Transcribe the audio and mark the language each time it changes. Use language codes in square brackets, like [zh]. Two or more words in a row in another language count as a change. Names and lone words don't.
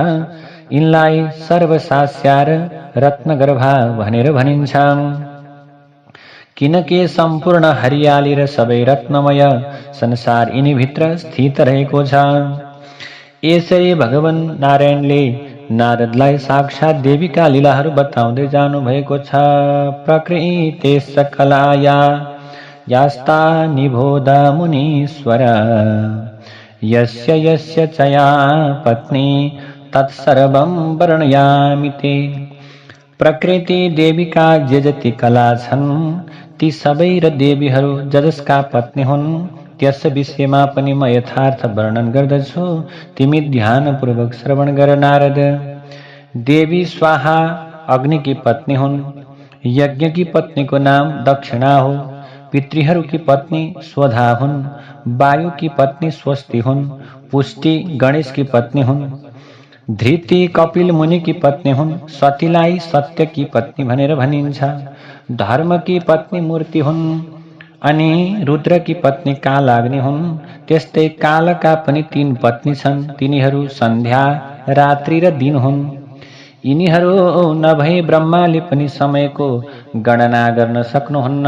[ne] यिनलाई सर्वसास्यार रत्नगर्भा भनेर भनिन्छ। किनकि सम्पूर्ण हरियाली र सबै रत्नमय संसार यिनीभित्र स्थित रहेको छ। यसरी भगवान नारायणले नारदलाई साक्षात देवीका लीलाहरू बताउँदै जानु भएको छ। [sa] प्रकृते सकलाया यास्ता निबोध मुनीश्वर यस्य यस्य च या पत्नी तत्सर्वं वर्णयामि ते। [ne] प्रकृति देवीका जे जति कला छन् ती सबै र देवीहरू जसका पत्नी हुन् त्यस विषयमा पनि म यथार्थ वर्णन गर्दछु, तिमी ध्यानपूर्वक श्रवण गर नारद। देवी स्वाहा अग्नि की पत्नी हुन्। यज्ञ की पत्नी को नाम दक्षिणा हो। पितृहरू की पत्नी स्वधा हुन्। वायु की पत्नी स्वस्ति हुन्। पुष्टि गणेश की पत्नी हुन्। धृति कपिल मुनि की पत्नी हुन्। सतीलाई सत्य की पत्नी भनेर भनिन्छ। धर्म की पत्नी मूर्ति हुन्। अनि रुद्र की पत्नी कालाग्नि हुन्। त्यस्तै कालका पनि 3 पत्नी छन्, तिनीहरू सन्ध्या, रात्रि र दिन हुन्। यिनीहरू नभए ब्रह्माले पनि समयको गणना गर्न सक्नुहुन्न।